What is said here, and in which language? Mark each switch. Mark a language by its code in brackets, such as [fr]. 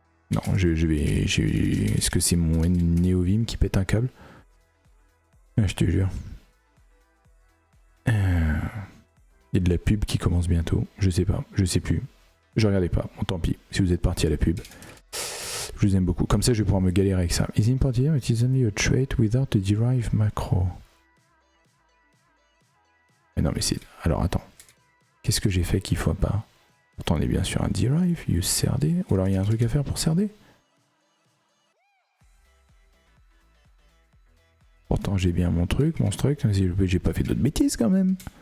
[fr] Non, est-ce que c'est mon NeoVim qui pète un câble? Ah, je te jure. Il y a de la pub qui commence bientôt. Je sais pas, je sais plus. Je regardais pas. Bon, tant pis, si vous êtes parti à la pub. Je vous aime beaucoup. Comme ça, je vais pouvoir me galérer avec ça. [en] Is important here, it is only a trait without a derived macro. [fr] Mais non, mais c'est... Alors, attends. Qu'est-ce que j'ai fait qu'il faut pas? Pourtant on est bien sur un derive, use CRD. Ou alors il y a un truc à faire pour CRD? Pourtant j'ai bien mon truc, mon struct, j'ai pas fait d'autres bêtises quand même.